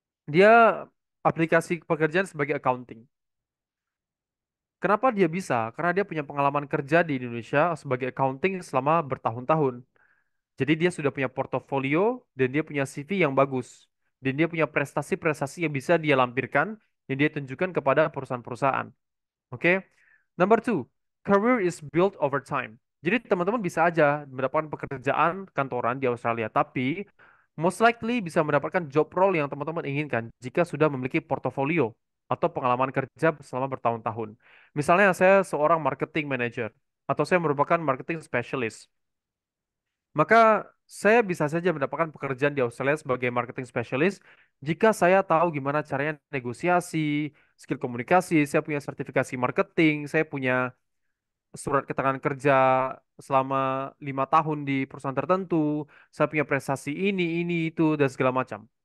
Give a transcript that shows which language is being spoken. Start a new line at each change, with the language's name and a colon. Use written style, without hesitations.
Indonesian: Dia aplikasi pekerjaan sebagai accounting. Kenapa dia bisa? Karena dia punya pengalaman kerja di Indonesia sebagai accounting selama bertahun-tahun. Jadi dia sudah punya portofolio dan dia punya CV yang bagus. Dan dia punya prestasi-prestasi yang bisa dia lampirkan, yang dia tunjukkan kepada perusahaan-perusahaan. Oke.
English: Number two, career is built over time.
Indonesian: Jadi teman-teman bisa aja mendapatkan pekerjaan kantoran di Australia, tapi
English: most likely
Indonesian: bisa mendapatkan job role yang teman-teman inginkan jika sudah memiliki portofolio atau pengalaman kerja selama bertahun-tahun. Misalnya saya seorang marketing manager atau saya merupakan marketing specialist, maka saya bisa saja mendapatkan pekerjaan di Australia sebagai marketing specialist jika saya tahu gimana caranya negosiasi, skill komunikasi, saya punya sertifikasi marketing, saya punya surat keterangan kerja selama 5 tahun di perusahaan tertentu, saya punya prestasi ini, itu, dan segala macam.